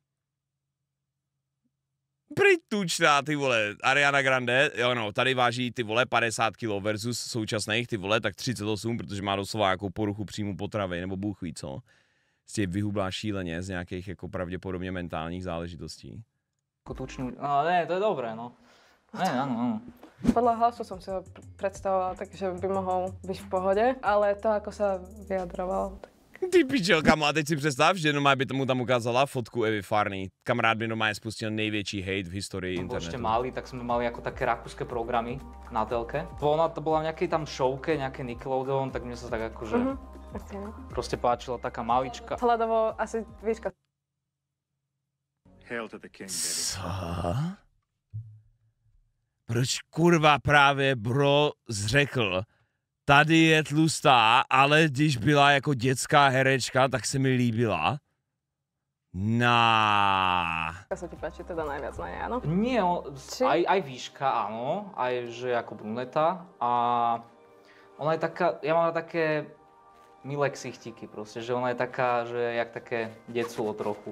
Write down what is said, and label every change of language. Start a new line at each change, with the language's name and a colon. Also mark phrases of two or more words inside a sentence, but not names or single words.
Czech: Tučná, ty vole, Ariana Grande, jo no, tady váží ty vole 50 kg versus současných ty vole tak 38, protože má doslova nějakou poruchu příjmu potravy, nebo bůh ví co. Prostě vyhublá šíleně z nějakých jako pravděpodobně mentálních záležitostí.
Slovak: Tučnú... No ne, to je dobré, no. Ne, áno. Podľa hlasu som si ho predstavovala tak, že by mohol byť v pohode, ale to, ako sa vyjadroval, tak...
Czech: Ty pičel, kamo, a teď si představ, že normálně by tomu tam ukázala fotku Evy Farný. Kamarád by normálně spustil největší hate v historii internetu.
Slovak: Ešte mali, tak sme mali ako také rakúske programy na telke. Ona to bola v nejakej tam showke, nejaké Nickelodeon, tak mne sa tak akože proste páčila taká malička. Hľadovo asi výška.
English: Hail to the king, baby.
Czech: Co? Proč kurva právě bro zřekl, tady je tlustá, ale když byla jako dětská herečka, tak se mi líbila?
Slovak: Ako sa ti páči teda najviac na nej, áno? Nie, Či? aj výška, áno, aj že ako bruneta a ona je taká, ja mám také milé ksichtiky proste, že ona je taká, že jak také deculo trochu.